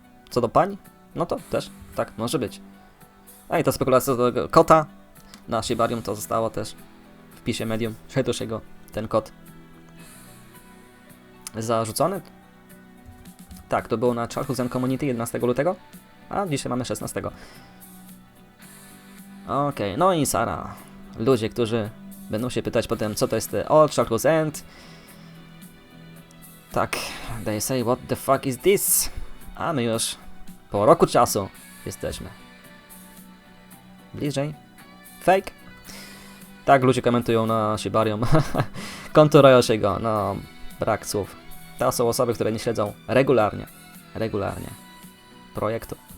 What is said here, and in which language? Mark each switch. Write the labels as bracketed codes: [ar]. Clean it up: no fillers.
[pl] Co do pań, no to też tak może być. I ta spekulacja co do kota na Shibarium to zostało też w wpisie medium Szejtuszyego ten kot zarzucony. Tak, to było na Charles Zen Community 11 lutego, a dzisiaj mamy 16. Okej, no i Sara. Ludzie, którzy będą się pytać potem, co to jest All Charles End. Tak, [en] they say, what the fuck is this? [pl] A my już po roku czasu jesteśmy. Bliżej. Fake. Tak, ludzie komentują na Shibarium. Konto Rayoshiego, no brak słów. To są osoby, które nie śledzą regularnie projektu.